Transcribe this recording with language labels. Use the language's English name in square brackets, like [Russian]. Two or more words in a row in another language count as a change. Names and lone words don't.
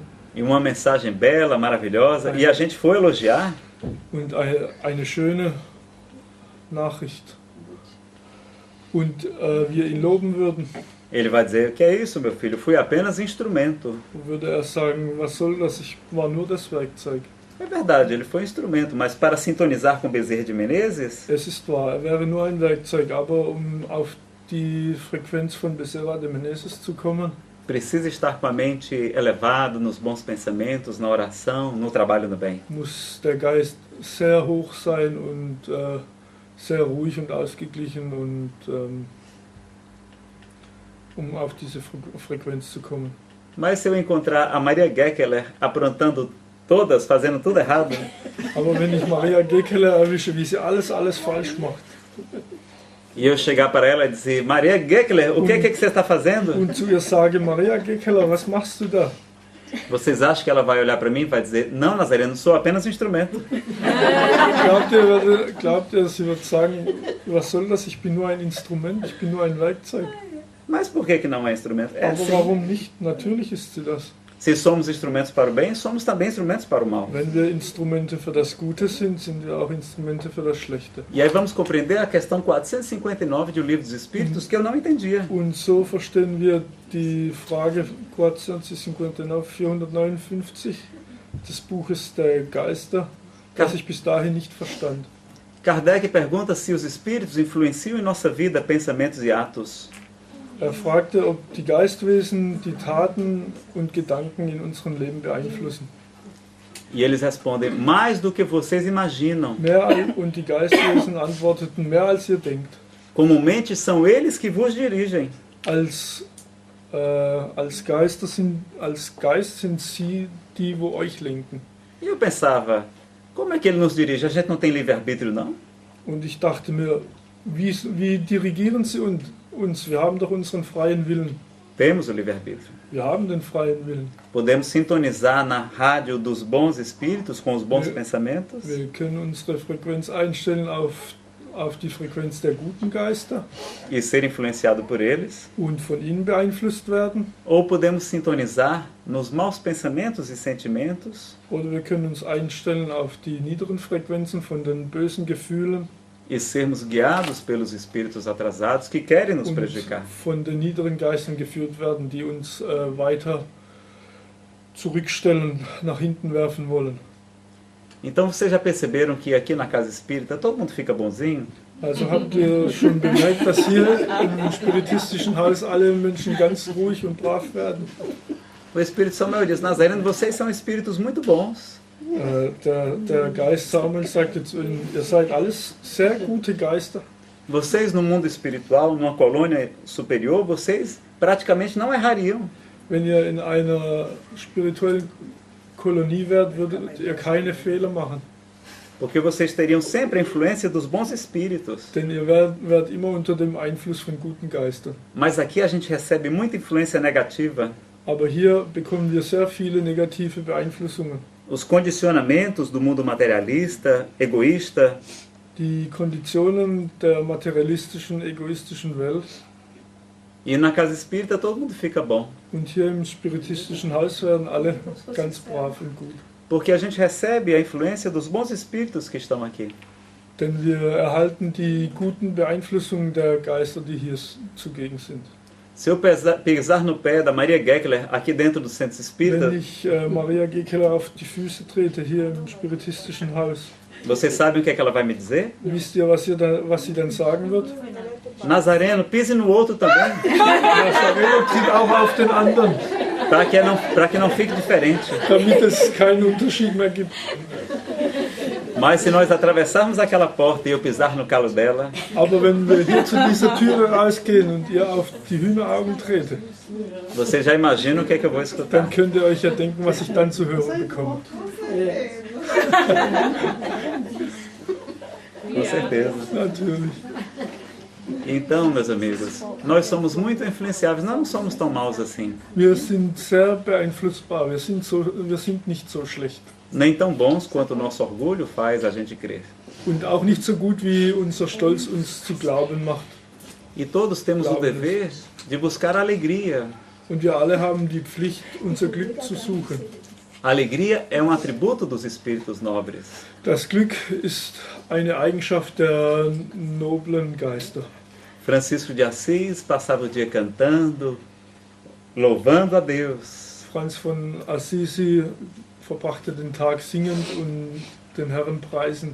[Portuguese] e uma mensagem bela, maravilhosa, e a gente for elogiar, [German] und eine schöne Nachricht und wir ihn loben würden, [Portuguese] ele vai dizer: que é isso, meu filho? Fui apenas instrumento. [German] würde er sagen, was soll das? Ich war nur das Werkzeug. [Portuguese] É verdade, ele foi instrumento, mas para sintonizar com Bezerra de Menezes, [German] Es ist wahr, er wäre nur ein Werkzeug, aber um auf die Frequenz von Bezerra de Menezes zu kommen, [Portuguese] precisa estar com a mente elevada nos bons pensamentos, na oração, no trabalho no bem. [German] muss der Geist sehr hoch sein und sehr ruhig und ausgeglichen und um auf diese Frequenz zu kommen. [Portuguese] Mas se eu encontrar a Maria Gekeler aprontando todas, fazendo tudo errado, [German] Aber wenn ich Maria Gekeler erwische, wie sie alles falsch macht, [Portuguese] e eu chegar para ela e dizer: Maria Gekeler, o que é que você está fazendo? [German] und zu ihr sage, Maria Gekeler, was machst du da? [Portuguese] Vocês acham que ela vai olhar para mim e vai dizer: não, Nazareno, sou apenas um instrumento? [German] Glaubt ihr, sie wird sagen, was soll das? Ich bin nur ein Instrument, ich bin nur ein Werkzeug. [Portuguese] Mas por que não é instrumento? É [German] Aber [Portuguese] assim. [German] warum nicht? Natürlich ist sie das. [Portuguese] Se somos instrumentos para o bem, somos também instrumentos para o mal. [German] Wenn wir Instrumente für das Gute sind, sind wir auch Instrumente für das Schlechte. [Portuguese] E aí vamos compreender a questão 459 de O Livro dos Espíritos, que eu não entendia. [German] Und so verstehen wir die Frage 459 des Buches der Geister, das ich bis dahin nicht verstand. [Portuguese] Kardec pergunta se os espíritos influenciam em nossa vida pensamentos e atos. [German] Er fragte, ob die Geistwesen die Taten und Gedanken in unserem Leben beeinflussen. [Portuguese] E eles respondem: mais do que vocês imaginam. [German] Und die Geistwesen antworteten, mehr als ihr denkt. [Portuguese] Comumente são eles que vos dirigem. [German] Als Geist sind sie die, wo euch lenken. [Portuguese] E eu pensava: como é que ele nos dirige? A gente não tem livre-arbítrio, não? [German] Und ich dachte mir, wie dirigieren sie uns? Wir haben doch unseren freien Willen. [Portuguese] Temos o livre-arbítrio. [German] Wir haben den freien Willen. [Portuguese] Podemos sintonizar na rádio dos bons espíritos com os bons pensamentos. [German] Wir können unsere Frequenz einstellen auf die Frequenz der guten Geister [Portuguese] E ser influenciado por eles. [German] und von ihnen beeinflusst werden. [Portuguese] Ou podemos sintonizar nos maus pensamentos e sentimentos [German] Oder wir können uns einstellen auf die niederen Frequenzen von den bösen Gefühlen [Portuguese] e sermos guiados pelos espíritos atrasados que querem nos [German] und [Portuguese] prejudicar. [German] von den niederen Geistern geführt werden, die uns weiter zurückstellen, nach hinten werfen wollen. [Portuguese] Então vocês já perceberam que aqui na casa espírita todo mundo fica bonzinho? [German] Also habt ihr schon bemerkt, dass hier im spiritistischen Haus alle Menschen ganz ruhig und brav werden? [Portuguese] O Espírito Samuel diz: Nazareno, vocês são espíritos muito bons. [German] Der Geist Samuel sagte zu ihnen, ihr seid alles sehr gute Geister. [Portuguese] Vocês no mundo espiritual, numa colônia superior, vocês praticamente não errariam. [German] Wenn ihr in einer spirituellen Kolonie wärt, würdet ihr keine Fehler machen. [Portuguese] Porque vocês teriam sempre a influência dos bons espíritos. [German] Denn ihr wärt immer unter dem Einfluss von guten Geistern. [Portuguese] Mas aqui a gente recebe muita influência negativa. [German] Aber hier bekommen wir sehr viele negative Beeinflussungen. [Portuguese] Os condicionamentos do mundo materialista, egoísta, [German] Die Konditionen der materialistischen, egoistischen Welt. [Portuguese] e na casa espírita todo mundo fica bom. [German] Und hier im spiritistischen Haus werden alle ganz brav und gut. [Portuguese] Porque a gente recebe a influência dos bons espíritos que estão aqui. [German] Denn wir erhalten die guten Beeinflussungen der Geister, die hier zugegen sind. [Portuguese] Se eu pisar no pé da Maria Gekeler aqui dentro do centro espírita, [German] Wenn ich Maria Gekeler auf die Füße trete, hier im spiritistischen Haus, [Portuguese] vocês sabem o que é que ela vai me dizer? [German] wisst ihr, was sie dann sagen wird? [Portuguese] Nazareno, pise no outro também, [German] Nazareno tritt auch auf den anderen, [Portuguese] para que não fique diferente. [German] damit es keinen Unterschied mehr gibt. [Portuguese] Mas se nós atravessarmos aquela porta e eu pisar no calo dela, [German] Aber wenn wir hier zu dieser Türe rausgehen und ihr auf die Hühneraugen trete, [Portuguese] você já imagina o que é que eu vou escutar. [German] dann könnt ihr euch ja denken, was ich dann zu hören bekomme. [Portuguese] Com certeza. [German] Natürlich. [Portuguese] Então, meus amigos, nós somos muito influenciáveis, nós não somos tão maus assim. [German] Wir sind sehr beeinflussbar, wir sind nicht so schlecht. [Portuguese] Nem tão bons quanto o nosso orgulho faz a gente crer. [German] Und auch nicht so gut, wie unser Stolz uns zu glauben macht. [Portuguese] E todos temos o dever de buscar a alegria. [German] Und wir alle haben die Pflicht, unser Glück zu suchen. [Portuguese] A alegria é um atributo dos espíritos nobres. [German] Das Glück ist eine Eigenschaft der noblen Geister. [Portuguese] Francisco de Assis passava o dia cantando, louvando a Deus. [German] Franz von Assisi verbrachte den Tag singend und den Herrn preisend.